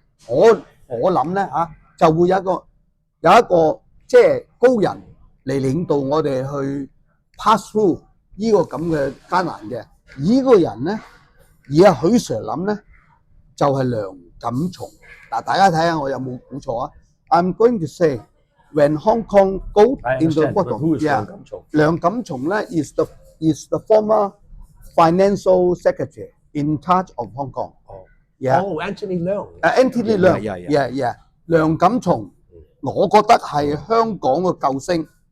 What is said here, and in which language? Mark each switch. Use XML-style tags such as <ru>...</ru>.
<yue>我諗咧就會有一個即係高人嚟領導我哋去 pass through 呢個咁嘅艱難嘅。呢個人咧，而阿許 Sir 諗咧，就係梁錦松。</yue> <en>嗱，大家睇下我有冇估錯啊？I'm going to say when Hong Kong go into bottom，梁錦松咧 is the former financial secretary in charge of Hong Kong。 Anthony Leung。Anthony Leung。</en> <yue>梁錦松，我覺得係香港嘅救星。</yue>